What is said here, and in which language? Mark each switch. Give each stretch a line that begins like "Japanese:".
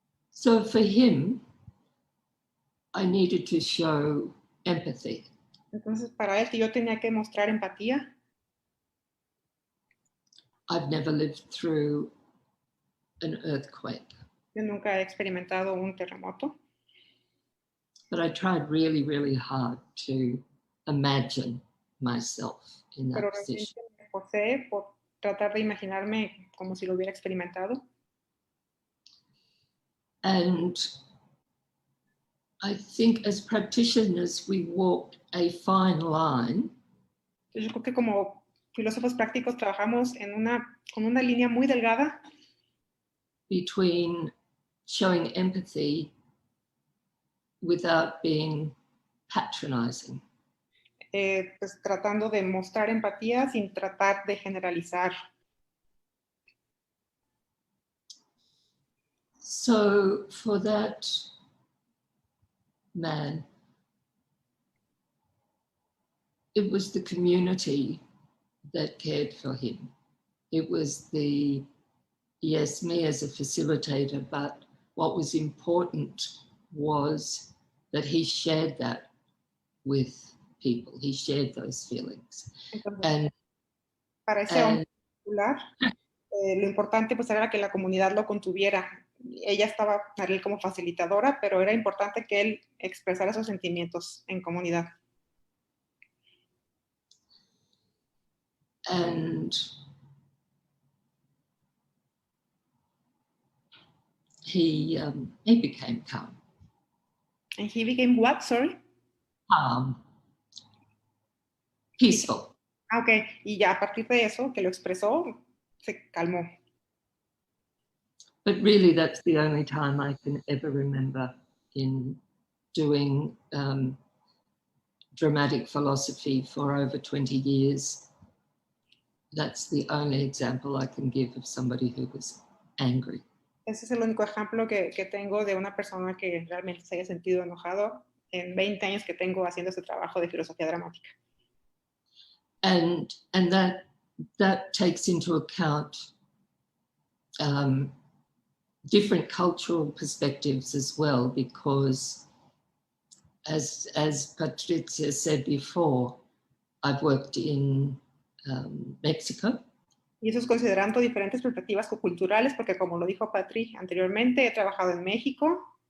English: So for him, I needed to show empathy.
Spanish: Entonces, para él, yo tenía que mostrar empatía.
English: I've never lived through an earthquake.
Spanish: Yo nunca he experimentado un terremoto.
English: But I tried really, really hard to imagine myself in that position.
Spanish: Pero me esforcé por tratar de imaginarme como si lo hubiera experimentado.
English: And I think as practitioners, we walked a fine line.
Spanish: Yo creo que como filósofos prácticos trabajamos con una línea muy delgada
English: between showing empathy without being patronizing.
Spanish: Pues tratando de mostrar empatía sin tratar de generalizar.
English: So for that man, it was the community that cared for him. It was yes, me as a facilitator, but what was important was that he shared that with people. He shared those feelings.
Spanish: Entonces, para ese hombre particular, lo importante pues era que la comunidad lo contuviera. Ella estaba, Narelle, como facilitadora, pero era importante que él expresara esos sentimientos en comunidad.
English: And he became calm. And he became what, sorry? Peaceful.
Spanish: Okay, y ya a partir de eso, que lo expresó, se calmó.
English: But really, that's the only time I can ever remember in doing dramatic philosophy for over 20 years. That's the only example I can give of somebody who was angry.
Spanish: Ese es el único ejemplo que tengo de una persona que realmente se haya sentido enojado en 20 años que tengo haciendo este trabajo de filosofía dramática.
English: And that takes into account different cultural perspectives as well, because as Patricia said before, I've worked in Mexico.
Spanish: Y eso es considerando diferentes perspectivas culturales, porque como lo dijo Patri anteriormente, he trabajado en México,